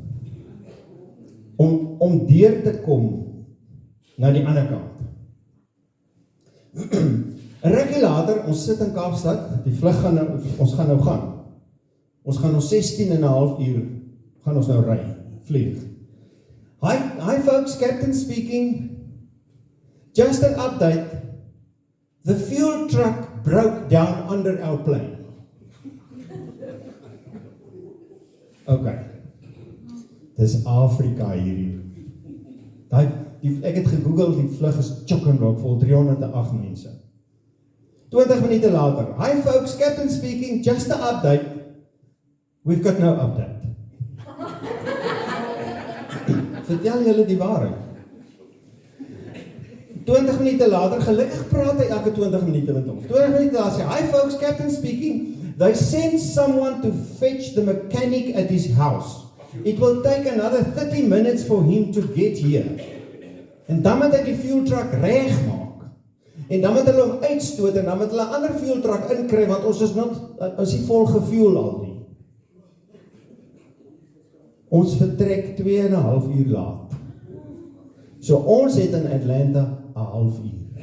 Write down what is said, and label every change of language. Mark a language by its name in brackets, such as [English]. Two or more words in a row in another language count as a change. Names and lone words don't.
[Afrikaans] Om deur te kom na die ander kant. 'n rukkie later, ons sit in Kaapstad, die vlug ons gaan nou gaan. Ons gaan nog 16,5 uur, gaan ons nou ry, vlieg. [English] Hi folks, captain speaking. Just an update. The fuel truck broke down under our plane. Okay. [Afrikaans] Dis Afrika hierdie. Ek het gegoogel, die vlug is chock-a-block vol 308 mense. 20 minute later. [English] Hi folks, captain speaking, just an update. We've got no update. [Afrikaans] Vertel julle die waarheid. 20 minute later, gelukkig praat hy elke 20 minute met ons. 20 minute later sê, [English] hi folks, captain speaking, they sent someone to fetch the mechanic at his house. It will take another 30 minutes for him to get here. [Afrikaans] En dan moet hy die [English] fuel truck [Afrikaans] reg maak. En dan moet hulle hom uitstoot en dan moet hulle 'n ander [English] fuel truck [Afrikaans] inkry, want ons is nie vol gefuel al nie. Ons vertrek 2,5 uur laat. So ons het in Atlanta 'n half uur.